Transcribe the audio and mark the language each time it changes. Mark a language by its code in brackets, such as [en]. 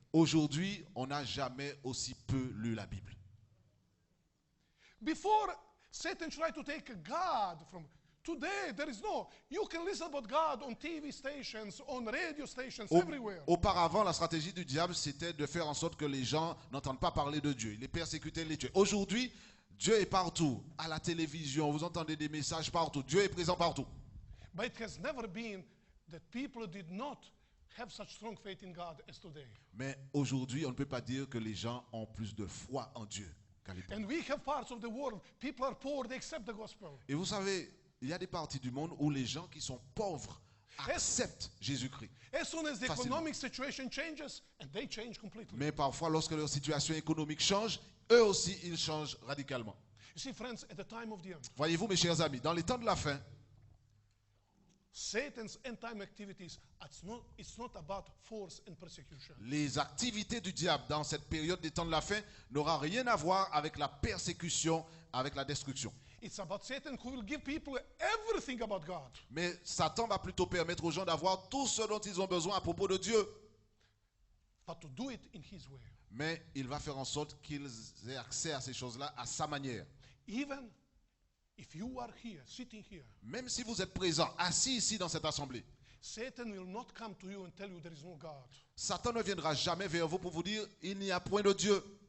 [fr] Aujourd'hui, on n'a jamais aussi peu lu la Bible. [en] Before, Satan tried to take God from. Today, there is no. You can listen about God on TV stations, on radio stations, everywhere. [fr] Auparavant, la stratégie du diable, c'était de faire en sorte que les gens n'entendent pas parler de Dieu. Il les persécutait, les tuait. Aujourd'hui, Dieu est partout. À la télévision, vous entendez des messages partout. Dieu est présent partout. [en] But it has never been that people did not have such strong faith in God as today. [fr] Mais aujourd'hui, on ne peut pas dire que les gens ont plus de foi en Dieu qu'à l'époque. [en] And we have parts of the world, people are poor, they accept the gospel. [fr] Et vous savez, il y a des parties du monde où les gens qui sont pauvres acceptent Jésus-Christ. [en] As soon as the [fr] Facilement. [en] economic situation changes, and they change completely. [fr] Mais parfois, lorsque leur situation économique change, eux aussi, ils changent radicalement. [en] You see, friends, at the time of the end, [fr] Voyez-vous, mes chers amis, dans les temps de la fin, [en] Satan's end-time activities, it's not about force and persecution. [fr] les activités du diable dans cette période des temps de la fin n'aura rien à voir avec la persécution, avec la destruction. [en] It's about Satan who will give people everything about God. [fr] Mais Satan va plutôt permettre aux gens d'avoir tout ce dont ils ont besoin à propos de Dieu. [en] But to do it in his way. [fr] Mais il va faire en sorte qu'ils aient accès à ces choses-là à sa manière. [en] Even if you are here, sitting here, [fr] Même si vous êtes présent, assis ici dans cette assemblée, [en] Satan will not come to you and tell you there is no God. [fr] Satan ne viendra jamais vers vous pour vous dire il n'y a point de Dieu.